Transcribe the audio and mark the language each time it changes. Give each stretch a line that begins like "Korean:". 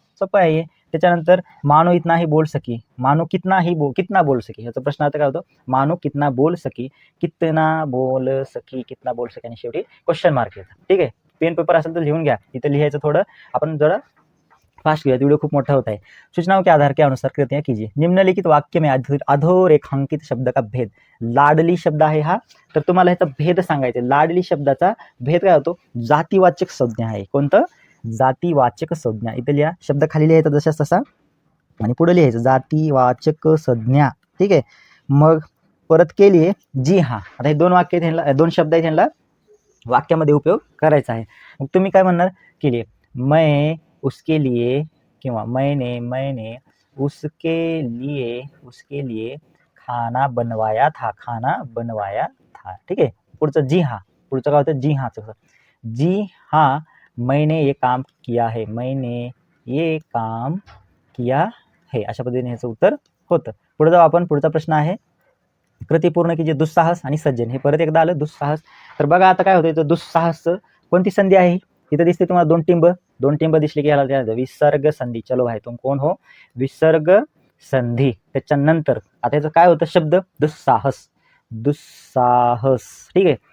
Marathi: सोपं आहे.
Hindi: त्याच्यानंतर मानो इतना ही बोल सकी, मानो कितना बोल सकी.
Marathi: ह्याचा प्रश्नार्थ काय होतो
Hindi: मानो कितना बोल सकी,
Marathi: कितना बोल सकी, कितना बोल सकी आणि शेवटी क्वेश्चन मार्क येतं. ठीक आहे. पेन पेपर असेल तर लिहून घ्या. इथं लिहायचं थोडं आपण जरा फास्ट किया, व्हिडिओ खूप मोठा होता है.
Hindi: सूचनाओं के आधार के अनुसार कृतियां कीजिए. निम्नलिखित वाक्य में अधोरेखांकित शब्द का भेद.
Marathi: लाडली शब्द आहे हा, तर तुम्हाला ह्याचा भेद सांगायचा. लाडली शब्दाचा भेद काय होतो जातीवाचक संज्ञा आहे. कोणतं जातीवाचक संज्ञा. इथे लिहा शब्द खाली लिहायचा जशाच तसा आणि पुढे लिहायचं जातीवाचक संज्ञा. ठीक आहे. मग परत केली जी हा. आता हे दोन वाक्य आहेत, दोन शब्द आहेत, ह्यांना वाक्यामध्ये उपयोग करायचा आहे. मग तुम्ही काय म्हणणार केली मैं उसके लिए किंवा
Hindi: मैंने उसके लिए खाना बनवाया था,
Marathi: खाना बनवाया था. ठीक आहे. पुढचं जी हा. पुढचं काय होतं जी हा.
Hindi: जी हा मैंने ये काम किया है, मैंने ये काम किया है.
Marathi: अशा पद्धतीने ह्याचं उत्तर होतं. पुढे जाऊ आपण. पुढचा प्रश्न आहे
Hindi: कृती पूर्ण कीजिए.
Marathi: दुस्साहस आणि सज्जन हे परत एकदा आलं दुस्साहस. तर बघा आता काय होतं इथं दुस्साहस कोणती संधी आहे इथं दिसते तुम्हाला दोन टिंब दिसली की याला विसर्ग संधी. चलो भाई तुम कोण हो विसर्ग संधी. त्याच्यानंतर आता याचं काय होतं शब्द दुस्साहस, दुस्साहस. ठीक आहे.